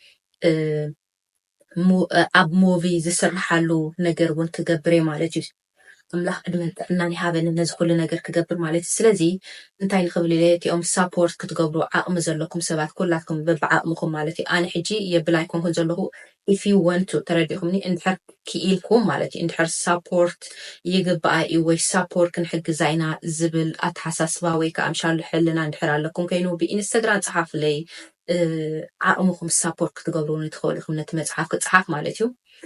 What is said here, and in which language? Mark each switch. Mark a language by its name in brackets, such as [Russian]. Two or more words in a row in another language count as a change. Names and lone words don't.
[Tigrinya] ኣብ ሙቪ ዝስርሓሉ ነገር እውን ክገብር ማለት እዩ ኣምላኽ ዕድመን ጥዕናን ይሃበኒ ነዚ ኩሉ ነገር ክገብር ማለት እዩ ስለዚ እንታይ ንኽብል ኢለ እቲኦም ሳፖርት ክትገብሩ ዓቕሚ ዘለኩም ሰባት ኩላትኩም በብዓቕምኩም ማለት እዩ ኣነ ሕጂ የብላይኩም ዘለኹ [English] if you want to [Tigrinya] ተረዲኹምኒ እንድሕር ክኢልኩም ማለት እዩ እንድሕር ሳፖርት ይግባኣ እዩ ወይ ሳፖርት ክንሕግዛ ኢና ዝብል ኣተሓሳስባ ወይ ከዓ ምሻሉ ሕልና እንድሕር ኣለኩም ኮይኑ ብኢንስታግራም ፀሓፍለይ ዓቕምኩም ሳፖርት ክትገብሩኒ ትኽእሉ ኢኹም ነቲ መፅሓፍ ክፅሓፍ ማለት እዩ